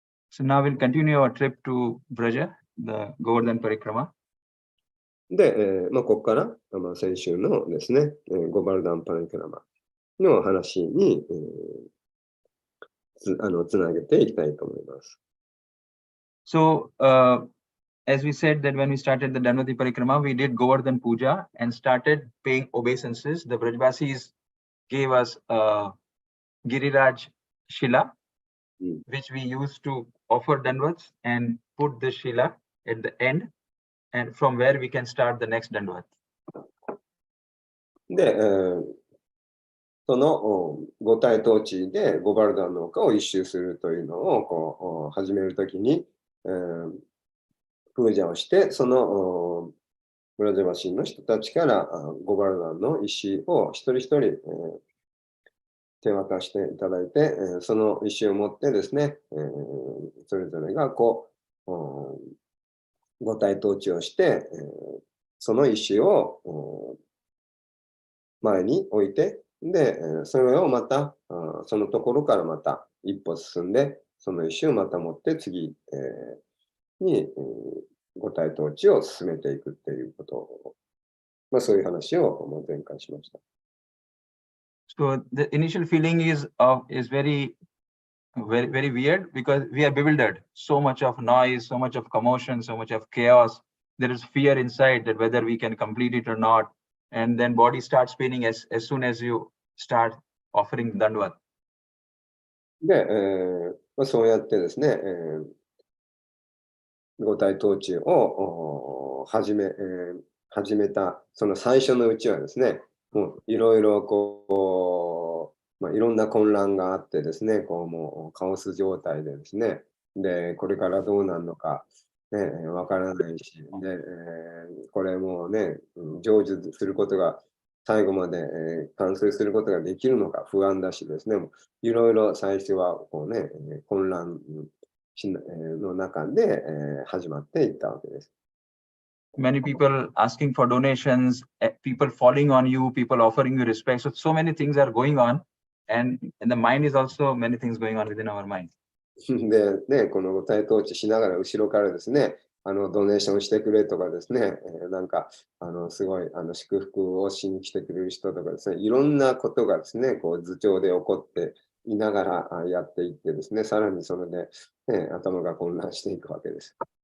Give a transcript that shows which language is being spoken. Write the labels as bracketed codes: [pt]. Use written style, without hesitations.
[en] So now we'll continue our trip to Braja, the Govardhan Parikrama. [ja] で、ここから、先週のですね、ゴバルダンパリクラマの話に、つなげていきたいと思います。 [en] So, as we said that when we started the Dhanvati Parikrama, we did Govardhan Puja and started paying obeisances. The Brajvasis gave us Giriraj Shila, which we used to offer Dhanvats and put the Shila at the end, and from where we can start the next Dhanvat. [ja] で、その五体統治でゴバルダンの丘を一周するというのをこう始めるときに、プージャをして、そのブラジャバシンの人たちからゴバルダンの石を一人一人、手渡していただいて、その石を持ってですね、それぞれがこう五体統治をして、その石を前に置いて、で、それをまた、そのところからまた一歩進んで、その石をまた持って次、に、五体統治を進めていくっていうことを、そういう話を前回しました。 [en] So the initial feeling is very weird because we are bewildered. So much of noise, so much of commotion, so much of chaos. There is fear inside that whether we can complete it or not. And then body starts spinning as soon as you start offering Dandvat. [ja] で、そうやってですね、五体統治を始めた、その最初のうちはですね、もういろいろこう、いろんな混乱があってですね、こうもうカオス状態でですね、で、これからどうなるのか、ね、わからないし、で、これもうね、成就することが、最後まで、完遂することができるのか不安だしですね、いろいろ最初はこうね、混乱の中で、始まっていったわけです。 [en] Many people asking for donations, people falling on you, people offering you respect. So many things are going on, and in the mind is also many things going on within our mind. [ja] で、ね、この五体統治しながら後ろからですね、ドネーションしてくれとかですね、なんか、すごい、祝福をしに来てくれる人とかですね、いろんなことがですね、こう、頭上で起こっていながらやっていってですね、さらにそれで、ね、頭が混乱していくわけです。